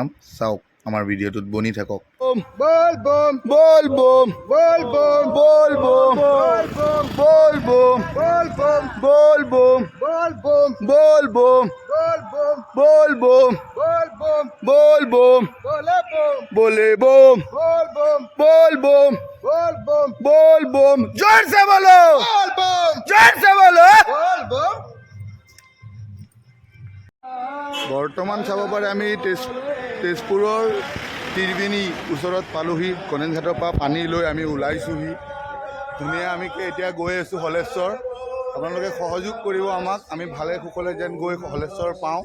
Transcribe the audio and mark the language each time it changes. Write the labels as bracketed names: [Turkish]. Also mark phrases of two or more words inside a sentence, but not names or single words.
[Assamese] চাওক, আমাৰ ভিডিঅ'টোত বনি থাকক। [Hindi] বলবম বলবম বলবম বলবম বলবম বলবম বলবম বলবম বলবম বলবম বলবম बोले बोम बोलबम बोलबम जोर से बोलो जोर से बोलो। [Assamese] বৰ্তমান চাব পাৰে আমি তেজপুৰৰ ত্ৰিবেণী ওচৰত পালোহি। গণেশ ঘাটৰ পৰা পানী লৈ আমি ওলাইছোঁহি ধুনীয়া। আমি এতিয়া গৈ আছোঁ হলেশ্বৰ। আপোনালোকে সহযোগ কৰিব আমাক, আমি ভালে কুশলে যেন গৈ হলেশ্বৰ পাওঁ।